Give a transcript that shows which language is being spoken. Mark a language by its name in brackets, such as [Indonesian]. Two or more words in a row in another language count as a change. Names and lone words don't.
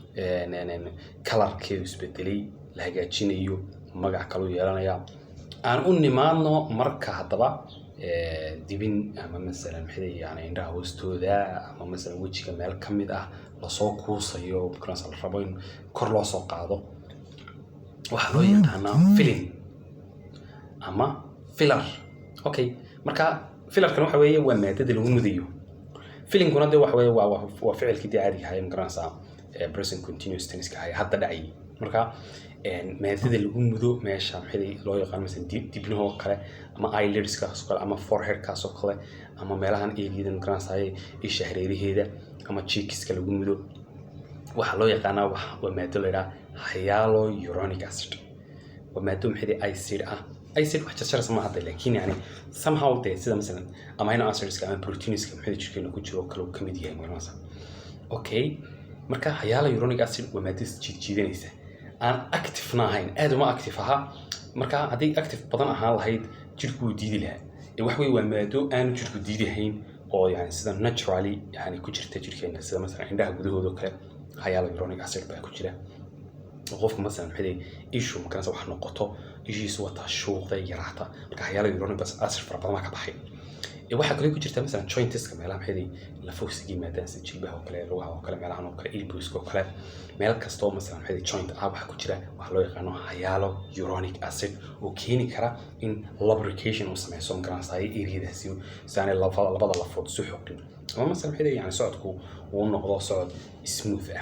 [Somali] kalarkeedu isbedelay la hagaajinayo magac kaluu yeelanaya aan u nimaadno marka haddaba dibin ama maalan maxay yani indhaha hoostooda ama maalan wejiga meel ka mid ah lasoo kuusayo magaranaysaa la rabo in kor loo soo qaado waxaa loo yaqaanaa filling ama filler. okay marka fillerkan waxa weeye waa maadada lagu mudayo fillingkuna de waxa weeye waa ficilkii dee caadiga ahaa magaranaysaa [English] present continuous tense-ka [Somali] ahaa hadda dhacay marka maadada lagu mudo meesha maxay loo yaqaan مثلا dibnaha oo kale ama eyelids-kaas oo kale ama forehead-kaas oo kale ama meelahan eegida magaranaysaa isha hareeraheeda ama cheeks-ka lagu mudo waxa loo yaqaanaa waa maado la yiraahdo [English] hyaluronic acid [Somali] waa maado maxay acid ah acid wax jarjaraysa ma hadda laakiin yani somehow de sida مثلا [English] amino acids-ka [Somali] ama proteins-ka maxay jirkeena ku jiro kale ka mid yahay magaranaysaa. okay marka [English] hyaluronic acid [Somali] waa maado jiidanaysa aan active ahayn aad uma active aha marka haddii active badan ahaan lahayd jirku wuu diidi lahaa wax weey waa maado aan jirku diidahayn oo yani sida naturally yani ku jirta jirkeena sida مثلا indhaha gudahooda kale [English] hyaluronic acid [Somali] baa ku jira qofka مثلا maxay issue markaas wax noqoto ishiisu wata shuuqda yaraata marka [English] hyaluronic acid [Somali] fara badan ka baxay waxa kale ku jirta مثلا joints-ka meelaha maxay la fogsigi maadaan si jilbaha oo kale lugaha oo kale meelahan oo kale elbows-ka oo kale meel kasta oo مثلا maxay joint waxa ku jira wax loo yaqaan [English] hyaluronic acid [Somali] oo keeni kara in lubrication uu sameeyo magaranaysaa area-daasi saanay labada lafood soo xoqin ama مثلا maxay yani socodku uu noqdo socod smooth ah.